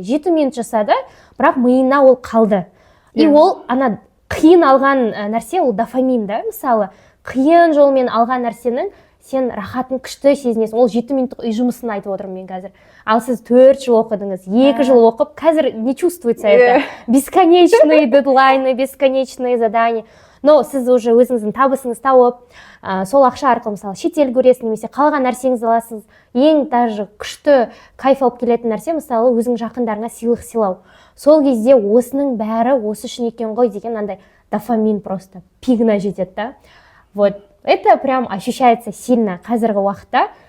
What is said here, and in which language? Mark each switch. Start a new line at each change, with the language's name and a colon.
Kazakh: 7 минут жасады, бірақ миына ол қалды. И ол ана қиын алған нәрсе, ол дофамин да, мысалы. Қиын жолмен алған нәрсенің сен рахатын күшті сезінесің. Ол 7 минуттық үй жұмысын айтып отырмын мен қазір. Ал сіз 4 жыл оқыдыңыз, 2 жыл оқып, қазір
Russian: не чувствуется это? Бесконечные дедлайны, бесконечные задания.
Kazakh: Но сіз уже өзіңіздің табысыңыз тауып, сол ақша арқылы мысалы шетел көресіз, немесе қалған нәрсеңіз аласыз. Ең даже күшті кайф алып келетін нәрсе, мысалы өзің жақындарыңа сыйлық сыйлау. Сол кезде осының бәрі осы үшін екен ғой деген андай дофамин просто пигна жетеді да. Вот.
Russian: Это прям ощущается сильно
Kazakh: қазіргі уақытта.